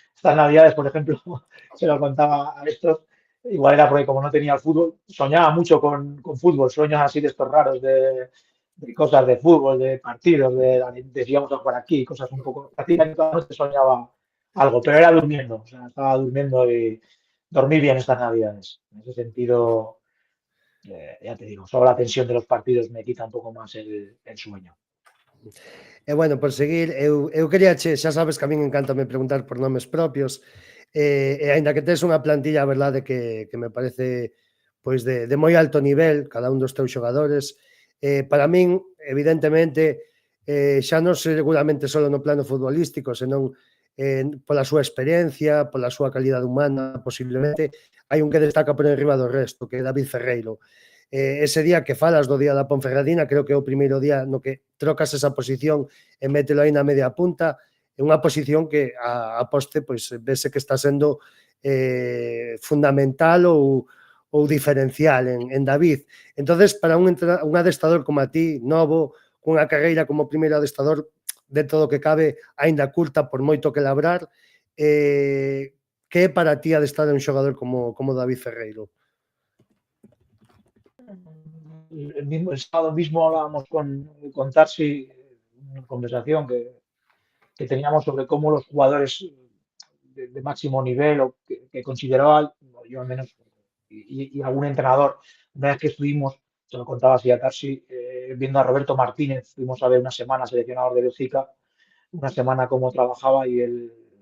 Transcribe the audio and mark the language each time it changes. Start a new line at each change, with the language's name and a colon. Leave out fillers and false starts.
Spanish: Estas navidades, por ejemplo, se lo contaba a estos, igual era porque como no tenía el fútbol, soñaba mucho con fútbol, sueños así de estos raros, de cosas de fútbol, de partidos, de íbamos a jugar aquí, cosas un poco, prácticamente toda la noche soñaba algo, pero era durmiendo, o sea, estaba durmiendo y dormí bien estas navidades. En ese sentido, ya te digo, solo la tensión de los partidos me quita un poco más el sueño.
Galician: E bueno, por seguir, eu quería xa sabes que a min encantame preguntar por nomes propios, e aínda que tes unha plantilla, a verdade, que me parece pois de moi alto nivel, cada un dos teus xogadores, para min, evidentemente, xa non seguramente só no plano futbolístico, senón pola súa experiencia, pola súa calidade humana, posiblemente, hai un que destaca por enriba do resto, que é David Ferreiro. Ese día que falas do día da Ponferradina, creo que é o primeiro día no que trocas esa posición e mételo aí na media punta, é unha posición que a poste pois vese que está sendo fundamental ou o diferencial en David. Entonces, para un adestador como a ti, novo, cunha carreira como primeiro adestador, de todo o que cabe, aínda curta, por moito que labrar, que é para ti adestrar un xogador como David Ferreiro?
Spanish: El sábado mismo hablábamos con Tarsi, una conversación que teníamos sobre cómo los jugadores de máximo nivel o que consideraba, yo al menos, y algún entrenador, una vez que estuvimos, se lo contaba así a Tarsi, viendo a Roberto Martínez, fuimos a ver una semana seleccionador de Bélgica, una semana cómo trabajaba y él